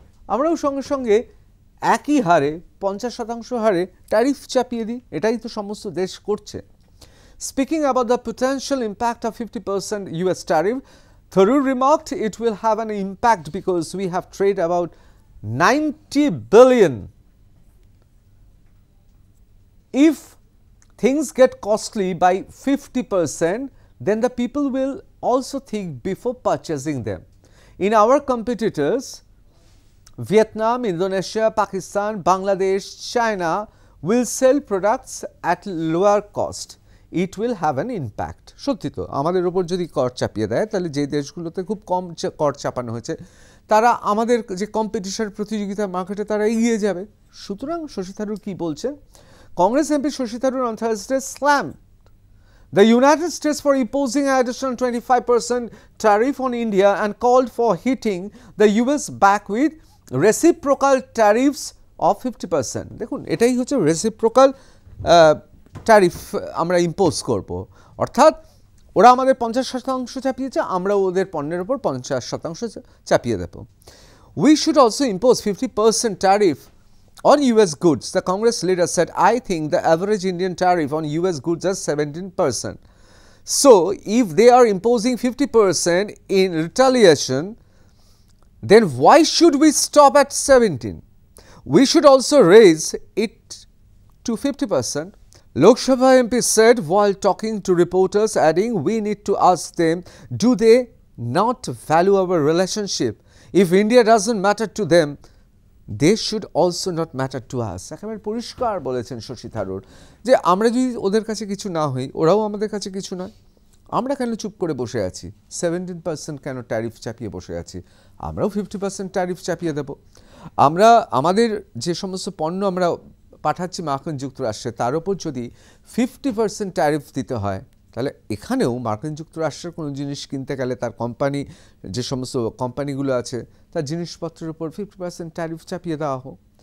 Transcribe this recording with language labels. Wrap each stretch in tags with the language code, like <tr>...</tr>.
<bn>আমরাও সঙ্গে সঙ্গে একই হারে 50% হারে ট্যারিফ চাপিয়ে দিই। এটাই তো সমস্ত দেশ করছে।</bn> <en>Speaking about the potential impact of 50% US tariff, Tharoor remarked it will have an impact because we have trade about 90 billion. If things get costly by 50%, then the people will also think before purchasing them. In our competitors, Vietnam, Indonesia, Pakistan, Bangladesh, China will sell products at lower cost. It will have an impact.</en> <bn>সত্যি তো, আমাদের উপর যদি কর চাপিয়ে দেয় তাহলে যে দেশগুলোতে খুব কম কর চাপানো হয়েছে তারা আমাদের যে কম্পিটিশন প্রতিযোগিতা মার্কেটে তারা এগিয়ে যাবে। সুতরাং শশী থারুর কি বলছেন? Congress MP Shashi Tharoor</bn> <en>on Thursday slammed the United States for imposing an additional 25% tariff on India and called for hitting the US back with reciprocal tariffs of 50%.</en> <bn>দেখুন, এটাই হচ্ছে রেসিপ্রোকাল ট্যারিফ আমরা ইম্পোজ করব, অর্থাৎ ওরা আমাদের 50% চাপিয়েছে, আমরা ওদের পণ্যের উপর 50% চাপিয়ে দেব।</bn> <en>We should also impose 50% tariff on US goods, the Congress leader said. I think the average Indian tariff on US goods is 17%. So if they are imposing 50% in retaliation, then why should we stop at 17? We should also raise it to 50%. Lok Sabha MP said while talking to reporters, adding, we need to ask them, do they not value our relationship? If India doesn't matter to them, they should also not matter to us.</en> <bn>একেবারে পরিষ্কার বলেছেন শশী থারুর যে আমরা যদি ওদের কাছে কিছু না হই, ওরাও আমাদের কাছে কিছু নয়। আমরা কেন চুপ করে বসে আছি? 17% কেন ট্যারিফ চাপিয়ে বসে আছি? আমরাও 50% ট্যারিফ চাপিয়ে দেব। আমরা আমাদের যে সমস্ত পণ্য আমরা পাঠাচ্ছি মার্কিন যুক্তরাষ্ট্রে তার উপর যদি 50% ট্যারিফ দিতে হয়, তাহলে এখানেও মার্কিন যুক্তরাষ্ট্রের কোনো জিনিস কিনতে গেলে তার কোম্পানি, যে সমস্ত কোম্পানিগুলো আছে তার জিনিসপত্রের উপর 50% ট্যারিফ চাপিয়ে দেওয়া হোক।</bn>